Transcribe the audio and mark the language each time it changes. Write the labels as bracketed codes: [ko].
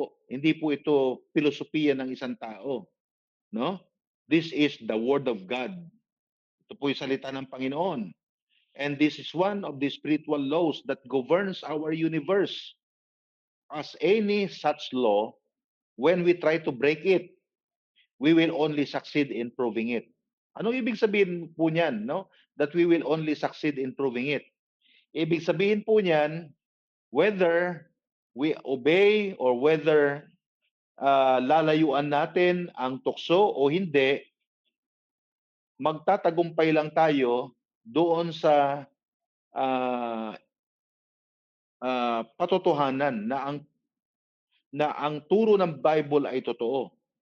[tl] Hindi po ito filosofiya ng isang tao, no? [en] This is the word of God. [tl] Ito po 'yung salita ng Panginoon. [en] And this is one of the spiritual laws that governs our universe. As any such law, when we try to break it, we will only succeed in proving it. [tl] Ano ibig sabihin po niyan, no? [en] That we will only succeed in proving it. [tl] Ibig sabihin po niyan, [en] whether we obey or whether [tl] lalayuan natin ang tukso o hindi, magtatagumpay lang tayo doon sa ah, patotohanan na ang turo ng Bible ay totoo.